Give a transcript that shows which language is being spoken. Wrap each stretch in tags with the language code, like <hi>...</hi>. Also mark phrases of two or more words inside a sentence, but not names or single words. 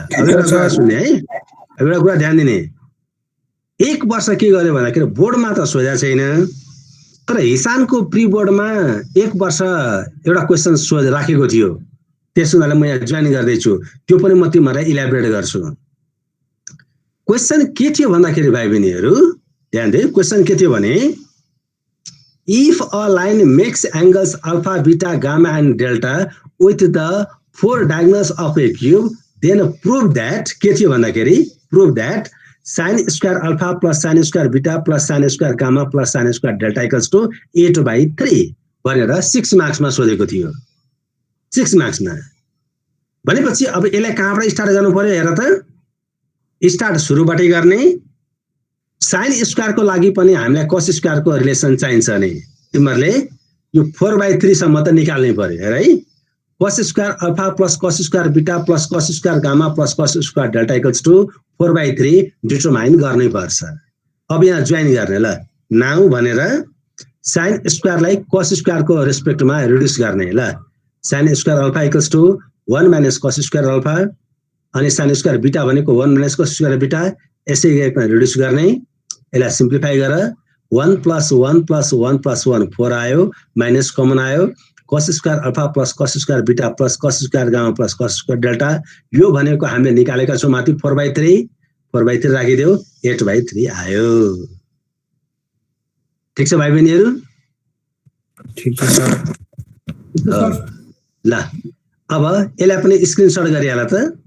<ne>अब एउटा कुरा सुन्ने है, अब एउटा कुरा ध्यान दिने. 1 वर्ष के गर्यो भन्दाखेरि बोर्डमा त सोधेको छैन, तर हिसानको प्री बोर्डमा 1 वर्ष एउटा क्वेसन राखेको थियो. त्यस हुनाले म यहाँ जोइन गर्दैछु. त्यो पनि म तिमीहरूलाई इलाबोरेट गर्छु. क्वेसन के थियो भन्दाखेरि भाइ बहिनीहरू ध्यान दे. क्वेसन के थियो भने</ne> <en>if a line makes angles alpha beta gamma and delta with the 4 diagonals of a cube, then prove that</en> <ne>के थियो भन्दाखेरि</ne> <en>prove that sin square alpha plus sin square beta plus sin square gamma plus sin square delta equals to 8/3</en> <ne>भनेर 6 मार्क्समा सोधेको थियो. 6 मार्क्समा. भनेपछि अब यसलाई कहाँबाट स्टार्ट गर्नु पर्यो हेर त. स्टार्ट सुरुबाटै गर्ने.</ne> <en>sin square</en> <ne>को लागि पनि हामीलाई</ne> <en>cos square</en> <ne>को रिलेसन चाहिन्छ नि. तिमीहरूले यो 4/3 सम्म त निकाल्नै पर्यो हेर है.</ne> <en>cos square alpha plus cos square beta plus cos square gamma plus cos square delta equals to 4/3</en> <ne>डिटरमाइन गर्नै पर्छ. अब यहाँ जोइन गर्ने ल. नाउ भनेर</ne> <en>sin square</en> <ne>लाई</ne> <en>cos square</en> <ne>को रेस्पेक्टमा रिड्युस गर्ने ल.</ne> <en>sin square alpha equals to 1 minus cos square alpha अनि sin square beta भनेको 1 minus cos square beta</en> <ne>यसै गरेमा रिड्युस गर्ने. यसलाई सिम्प्लिफाई गर.</ne> <en>1 plus 1 plus 1</en> <ne>plus 1 4 आयो,</ne> <en>minus common</en> <ne>आयो.</ne> <en>cos square alpha plus cos square beta plus cos square gamma plus cos square delta</en> <ne>यो भनेको हामीले निकालेका छौं माथि 4/3 राखिदेऊ 8/3 आयो. ठीक छ भाइ बहिनीहरू? ठीक छ सर. ल अब यसलाई पनि स्क्रिनशट गरिहाल त.</ne>